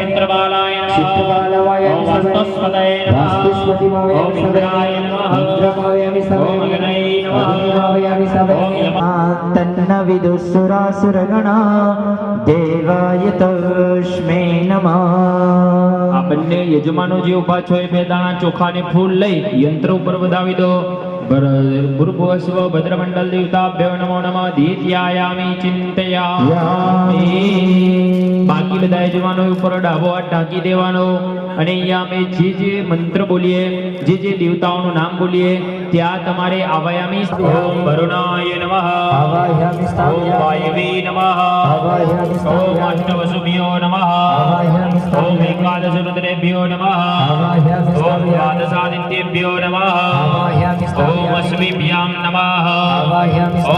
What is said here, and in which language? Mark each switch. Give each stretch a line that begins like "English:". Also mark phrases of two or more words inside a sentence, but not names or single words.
Sanskrit: चित्रबालाय नमः चित्रबालावाहयामि ओम स्थापयामि वास्तुस्पतये नमः वास्तुस्पतिम् ओम आवाहयामि इंद्राय स्थापयामि नमः इन्द्रम् आवाहयामि ओम स्थापयामि अग्नये नमः अग्निम् आवाहयामि ओम स्थापयामि यम तन्न विदुःसुरासुरगणा देवाय तस्मै नमः
Gujarati: આ બંને યજમાનો જે ઉભા છો એ બે દાણા ચોખાને ફૂલ લઈ યંત્ર ઉપર વધાવી દો
Sanskrit: ભૂર્ભુવસ્વ ભદ્રમંડલ દેવતાભ્યો નમો નમઃ દીત્યાયામિ ચિંતયામિ
Gujarati: બાકી બધા યજમાનો ઉપર ડાબો હાથ ઢાંકી દેવાનો અને અહીંયા અમે જે મંત્ર બોલીએ જે દેવતાઓનું નામ બોલીએ ત્યાં તમારે
Sanskrit: આવાયામી ઓમ વરુણાય નમઃ आवाहयामि ઓમ स्थापयामि વાયવે નમઃ आवाहयामि ओम स्थापयामि अष्टवसुभ्यो नमः आवाहयामि ओम स्थापयामि एकादश रुद्रेभ्यो नमः आवाहयामि ओम स्थापयामि द्वादशादित्येभ्यो नमः आवाहयामि ओम स्थापयामि अश्विभ्यां नमः आवाहयामि ओम